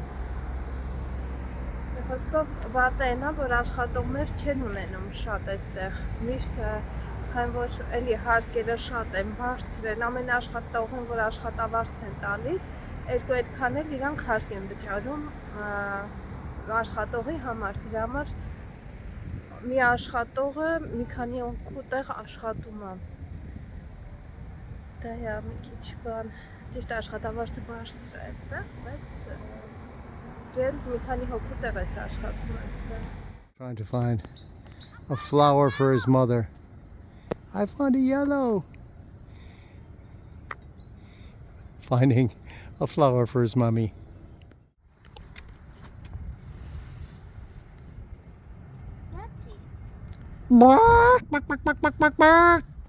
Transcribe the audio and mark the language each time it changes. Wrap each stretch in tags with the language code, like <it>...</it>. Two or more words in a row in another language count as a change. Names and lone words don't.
<hy>Խոսքով վատը այն է, որ աշխատողներ չեն ունենում շատ այստեղ, միշտ քան որ էլի հարկերը շատ են բարձրել, ամեն աշխատողին, որ աշխատավարձ են տալիս, երկու այդքան էլ իրանք հարկ են վճարում աշխատողի համար, դրա համար մի աշխատողը մի քանի օգուտեղ աշխատում է։ Դա է մի քիչ բան, ճիշտ աշխատավարձը բարձր է այստեղ, բայց դեն մի քանի օգուտեղ է աշխատում այստեղ։</hy> <en>Trying to find a flower for his mother. I found a yellow. Finding a flower for his mommy. Bark, bark, bark, bark, bark, bark, bark.</en>